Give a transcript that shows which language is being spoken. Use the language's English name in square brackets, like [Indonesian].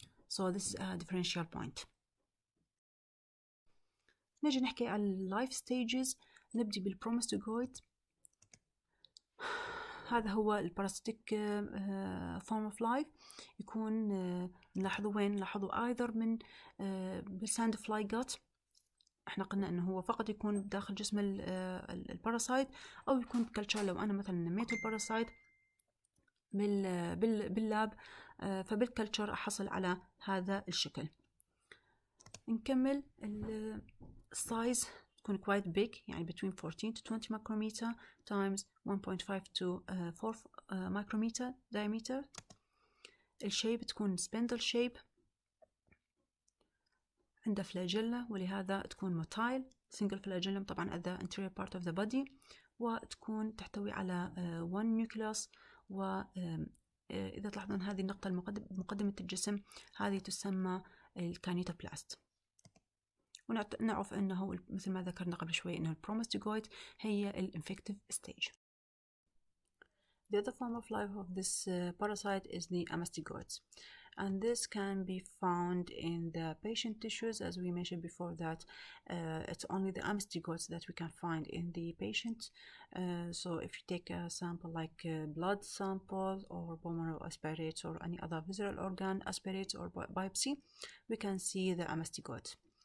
[English] So this is a differential point. [Arabic] نجي نحكي عن اللايف ستيجز. نبدي بالبروماستيجويد. هذا هو الباراسيتيك فورم اوف لايف. يكون نلاحظوا وين؟ نلاحظوا ايذر من بالساند فلاي جات، احنا قلنا انه هو فقط يكون داخل جسم الباراسايت، او يكون كلتشر. لو انا مثلا نميت الباراسايت باللاب، فبالكلتشر احصل على هذا الشكل. نكمل السايز تكون [English] quite big، [Arabic] يعني [English] between 14 to 20 micrometer times 1.5 to 4 micrometer diameter. [Arabic] الشيب تكون [English] spindle shape، [Arabic] عنده فلاجيلا ولهذا تكون موتايل [English] single flagellum [Arabic] طبعا [English] at the anterior part of the body، [Arabic] وتكون تحتوي على [English] one nucleus. [Arabic] وإذا تلاحظون هذه النقطة مقدمة الجسم هذه تسمى الكانيتوبلاست. ونعرف أنه مثل ما ذكرنا قبل شوي أنه البروماستيجويد هي الانفكتيف stage. [English] The other form of life of this parasite is the amastigoids, and this can be found in the patient tissues. As we mentioned before that it's only the amastigoids that we can find in the patient. So if you take a sample like blood sample or bone marrow aspirates or any other visceral organ aspirates or biopsy, we can see the amastigoids.